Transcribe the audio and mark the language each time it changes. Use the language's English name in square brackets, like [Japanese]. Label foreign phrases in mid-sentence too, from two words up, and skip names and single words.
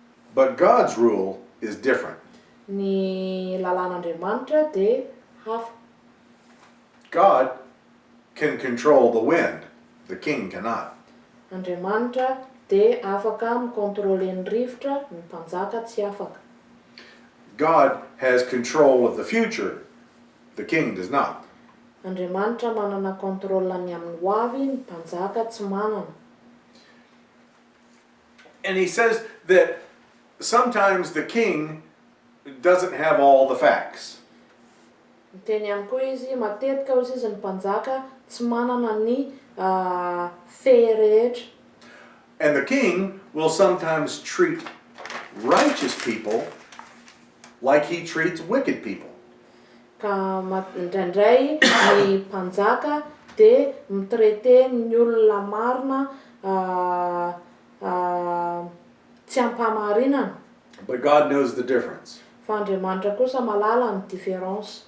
[English] But God's rule is different. [Malagasy] Ny lalàn'Andriamanitra dia hafa. [English] God can control the wind. The king cannot. [Malagasy] Andriamanitra dia afaka mikontrôle ny rivotra, ny mpanjaka tsy afaka. [English] God has control of the future. The king does not. [Malagasy] Andriamanitra manana kontrola ny amin'ny ho avy, ny mpanjaka tsy manana. [English] And he says that sometimes the king doesn't have all the facts. [Malagasy] Miteny ihany koa izy, matetika hozy izy ny mpanjaka tsy manana ny fe rehetra. [English] And the king will sometimes treat righteous people like he treats wicked people. [Malagasy] Ka indraindray ny mpanjaka dia mitraite ny olona marina tsy ampahamarinana. [English] But God knows the difference. [Malagasy] Fa Andriamanitra kosa malala ny différence.